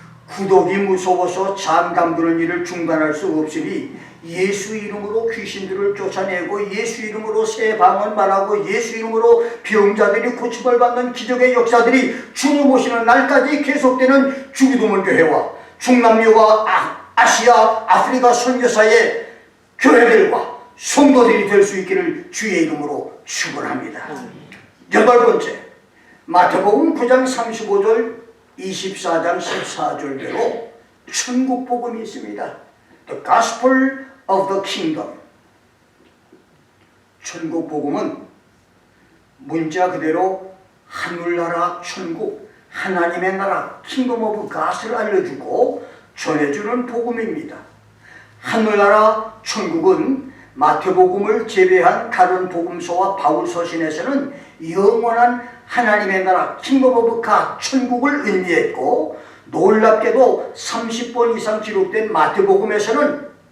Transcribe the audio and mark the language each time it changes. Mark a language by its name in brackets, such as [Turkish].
[Korean] 구독이 무서워서 잠 잠그는 일을 중단할 수 없으니 예수 이름으로 귀신들을 쫓아내고 예수 이름으로 새 방언 말하고 예수 이름으로 병자들이 고침을 받는 기적의 역사들이 주님 오시는 날까지 계속되는 주기도문 교회와 중남미와 아시아, 아프리카 선교사의 교회들과 성도들이 될 수 있기를 주의 이름으로 축원합니다. 여덟 번째, 마태복음 9장 35절 24장 14절대로 천국 복음이 있습니다. [English] The Gospel of the Kingdom. [Korean] 천국 복음은 문자 그대로 하늘나라 천국, 하나님의 나라, Kingdom of God을 알려주고 전해주는 복음입니다. 하늘나라 천국은 마태복음을 제외한 다른 복음서와 바울서신에서는 영원한 하나님의 나라 킹덤 오브 갓 천국을 의미했고, 놀랍게도 30번 이상 기록된 마태복음에서는